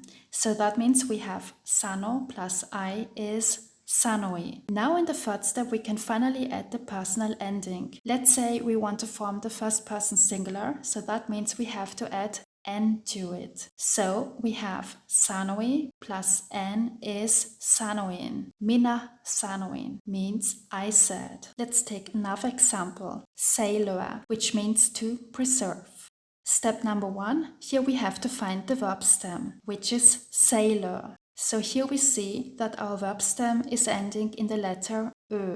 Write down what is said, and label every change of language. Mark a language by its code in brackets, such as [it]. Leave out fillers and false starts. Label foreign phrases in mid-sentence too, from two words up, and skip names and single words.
[en] So that means we have sano plus I is sanoi. Now in the third step we can finally add the personal ending. Let's say we want to form the first person singular, so that means we have to add n to it. So we have sanoi plus n is sanoin. [fi] Minä sanoin [en] means I said. Let's take another example. Säilöä, which means to preserve. Step number 1, here we have to find the verb stem, which is säilö. So here we see that our verb stem is ending in the letter Ö.